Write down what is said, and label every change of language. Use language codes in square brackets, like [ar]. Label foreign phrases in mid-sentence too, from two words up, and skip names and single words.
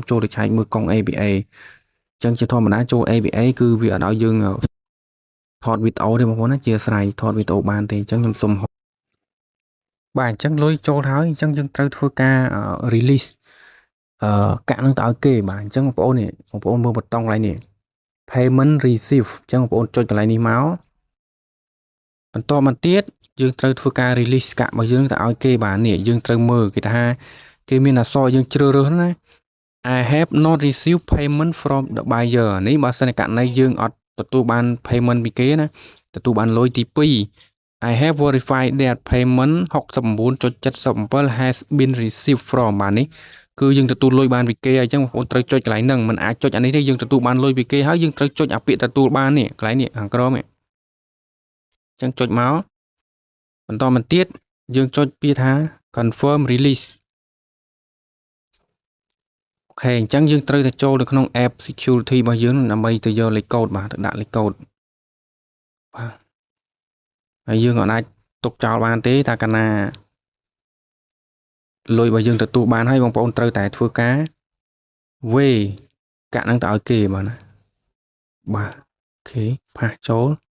[km] ចូលទៅឆែកមើលកុង ABA អញ្ចឹងជាធម្មតាចូល ABA គឺវាអត់ឲ្យយើងថតវីដេអូទេបងប្អូនណាជាស្រ័យថតវីដេអូបានទេអញ្ចឹងខ្ញុំសូមបាទអញ្ចឹងលុយចូលហើយអញ្ចឹងយើងត្រូវធ្វើការ release កាក់នឹងទៅឲ្យគេបាទអញ្ចឹងបងប្អូនមើលប៊ូតុងកន្លែងនេះ [en] payment receive [km] អញ្ចឹងបងប្អូនចុចកន្លែងនេះមកបន្តមកទៀតយើងត្រូវធ្វើការ release កាក់របស់យើងទៅឲ្យគេ បាទនេះយើងត្រូវមើលគេថាគេមានអក្សរយើងជ្រើសរើសណា [en] I have not received payment from the buyer [km] នេះ បើសិនករណីយើងអត់ទទួលបាន payment ពីគេណាទទួលបានលុយទី2 [en] I have verified that payment 69.77 has been received from [km] បាទនេះគឺយើងទទួលលុយបានពីគេហើយអញ្ចឹងបងប្អូនត្រូវចុចកន្លែងហ្នឹងមិនអាចចុចអានេះទេយើងទទួលបានលុយពីគេហើយយើងត្រូវចុចអាពាក្យទទួលបាននេះកន្លែងនេះខាងក្រោមនេះអញ្ចឹងចុចមកបន្តមកទៀតយើងចុចពាក្យថា [en] confirm release [km] អូខេអញ្ចឹងយើងត្រូវទៅចូលទៅក្នុង [en] app security [km] របស់យើងដើម្បីទៅយកលេខកូដបាទទៅដាក់លេខកូដបាទហើយយើងអាចទុកចោលបានទេតែកាលណាលុយរបស់យើងទទួលបានហើយបងប្អូនត្រូវតែធ្វើការវេកាក់នឹងទៅឲ្យគេបាទណាបាទអូខេផាសចូល